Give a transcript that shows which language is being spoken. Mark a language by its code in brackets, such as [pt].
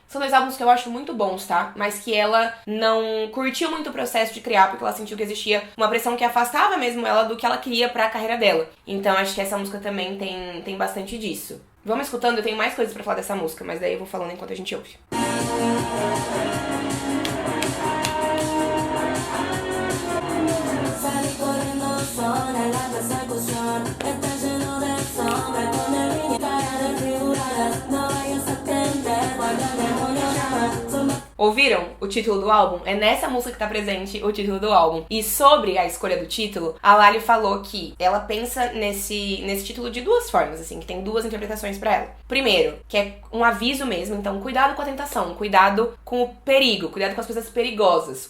[pt] São 2 álbuns que eu acho muito bons, tá? Mas que ela não curtiu muito o processo de criar, porque ela sentiu que existia uma pressão que afastava mesmo ela do que ela queria pra carreira dela. Então acho que essa música também tem bastante disso. Vamos escutando, eu tenho mais coisas pra falar dessa música, mas daí eu vou falando enquanto a gente ouve. [es] Salí corriendo sola en la persecución. Está lleno de sombra con el niño cara desfigurada. No vayas a atender cuando el demonio llama. [pt] Ouviram o título do álbum? É nessa música que tá presente o título do álbum. E sobre a escolha do título, a Lali falou que ela pensa nesse título de 2 formas, assim, que tem 2 interpretações pra ela. Primeiro, que é um aviso mesmo, então cuidado com a tentação, cuidado com o perigo, cuidado com as coisas perigosas.